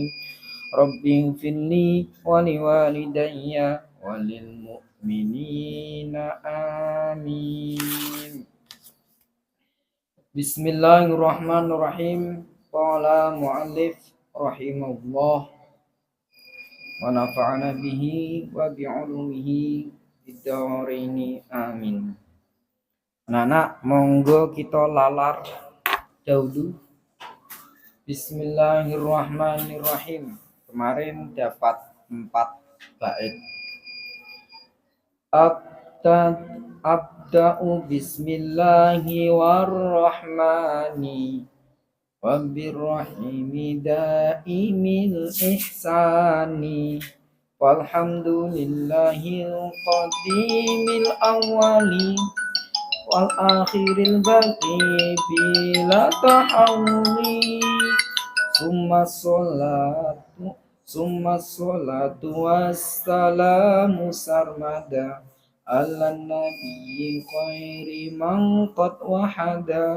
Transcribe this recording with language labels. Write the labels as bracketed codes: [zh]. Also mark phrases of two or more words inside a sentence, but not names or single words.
[ar] رب اغفر لي ولوالدي وللمؤمنين آمين. بسم الله الرحمن الرحيم. قال المؤلف رحمه الله ونفعنا به وبعلومه في الدارين آمين. [bjn] Anak-anak, monggo kita lalar dahulu. [ar] بسم الله الرحمن الرحيم. [bjn] Kemarin dapat 4 bait. [ar] أبدأ باسم الله والرحمن وبالرحيم دائم الإحسان والحمد لله القديم الأول والآخر الباقي بلا تحول ثم الصلاة والسلام سرمدا على النبي خير من قد وحدا